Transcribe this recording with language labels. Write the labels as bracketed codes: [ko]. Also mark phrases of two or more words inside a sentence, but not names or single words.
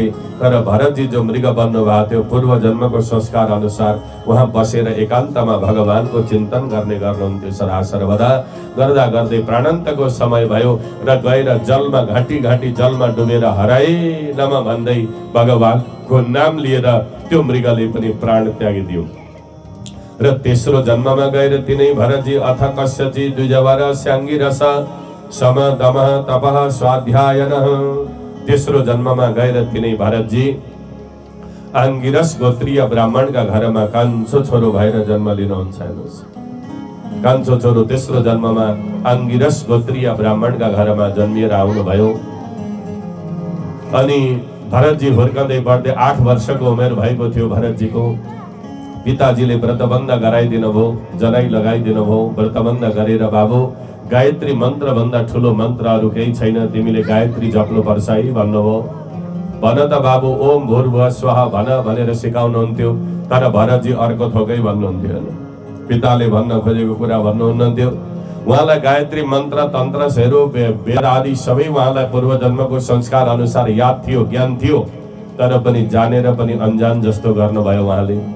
[ne] तर भरतजी जो मृग बन्नु भएको थियो, पूर्व जन्मको संस्कार अनुसार उहाँ बसेर एकान्तमा भगवानको चिन्तन गर्ने गर्नुहुन्थ्यो। सर्वदा गर्दा गर्दै प्राणान्तको समय भयो र गएर जलमा घाँटी जलमा डुबेर हराए नम भन्दै भगवानको नाम लिएर त्यो मृगले पनि प्राण त्यागिदियो। र तेस्रो जन्ममा गएर तिनै भरतजी [sa] अथ कस्यचि द्विजवर स्याङ्गिरस सम दम तपः स्वाध्यायन। [ne] तेस्रो जन्ममा गएर तिनै भरतजी आङ्गिरस गोत्रीय ब्राह्मणका घरमा कान्छो छोरो भएर जन्म लिनुहुन्छ। कान्छो छोरो तेस्रो जन्ममा आङ्गिरस गोत्रीय ब्राह्मणका घरमा जन्मिएर आउनुभयो। अनि भरतजी हुर्कँदै बढ्दै 8 वर्षको उमेर भएको थियो भरतजीको। पिताजीले व्रतबन्ध गराइदिनु भयो, जनाई लगाइदिनु भयो। व्रतबन्ध गरेर बाबु गायत्री मन्त्र भन्दा ठुलो मन्त्र अरू केही छैन, तिमीले गायत्री जप्नु पर्छ है भन्नुभयो। भन त बाबु [sa] ओम भूर्भुवः स्वः [ne] भन भनेर सिकाउनुहुन्थ्यो। तर भरतजी अर्को थोकै भन्नुहुन्थ्यो। पिताले भन्न खोजेको कुरा भन्नुहुन्थ्यो। उहाँलाई गायत्री मन्त्र तन्त्रहरू वेद आदि सबै उहाँलाई पूर्व जन्मको संस्कार अनुसार याद थियो, ज्ञान थियो, तर पनि जानेर पनि अनजान जस्तो गर्नुभयो उहाँले।